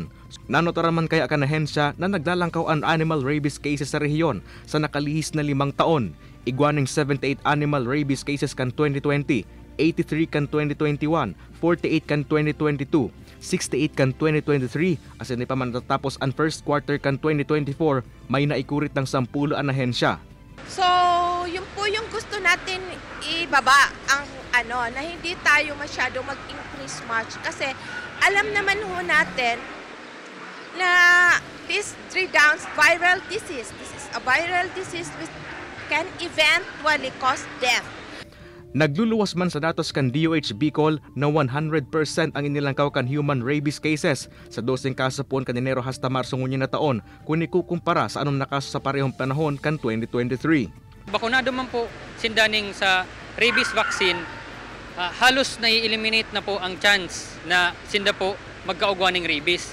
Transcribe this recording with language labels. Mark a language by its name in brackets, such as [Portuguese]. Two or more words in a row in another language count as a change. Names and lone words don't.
[Bikol] Nanotoraman kaya kan ahensya na naglalangkaw ang [English] animal rabies cases [Bikol] sa rehiyon sa nakalihis na 5 taon. Igwaning 78 [English] animal rabies cases [Bikol] kan 2020, 83 kan 2021, 48 kan 2022. 68 kan 2023 asin pa man natapos ang [English] first quarter [Bikol] kan 2024 may naikurit ng 10 ang ahensya. [Filipino] So, yun po yung gusto natin ibaba ang na hindi tayo masyado mag- [English] increase much [Filipino] kasi alam naman ho natin na [English] this 3 downs viral disease. This is a viral disease which can eventually cause death. [Bikol] Nagluluwas man sa datos kan DOH Bicol na 100% ang inilangkaw kan [English] human rabies cases [Bikol] sa 12 kaso po kan Enero hasta Marso ngunyan na taon kung ikukumpara sa anong nakaso sa parehong panahon kan 2023. Bakunado man po sindaning sa [English] rabies vaccine, [Bikol] halos na-eliminate na po ang chance na sinda po magkaugwa ng rabies.